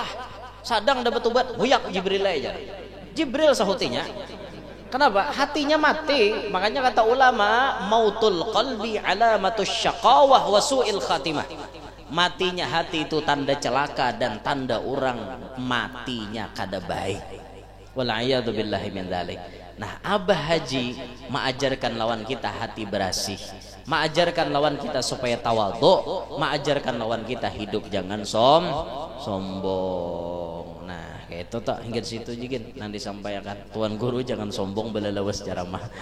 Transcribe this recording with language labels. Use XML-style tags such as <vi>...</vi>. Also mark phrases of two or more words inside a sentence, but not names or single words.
<bjn>Sadang dapat ubat, huyak Jibril aja. Jibril sahutinya. Kenapa? Hatinya mati. Makanya kata ulama,</bjn> <ar>موت القلب علامة الشقاوة وسوء الخاتمة.</ar> <bjn>Matinya hati itu tanda celaka dan tanda orang matinya kada baik.</bjn> <ar>والعياذ بالله من ذلك.</ar> <bjn>Nah, Abah Haji mengajarkan lawan kita hati bersih, mengajarkan lawan kita supaya tawadhu, mengajarkan lawan kita hidup jangan sombong. Nah, kayak itu tak hingga situ juga nanti disampaikan Tuan Guru jangan sombong belalawas ceramah.</bjn>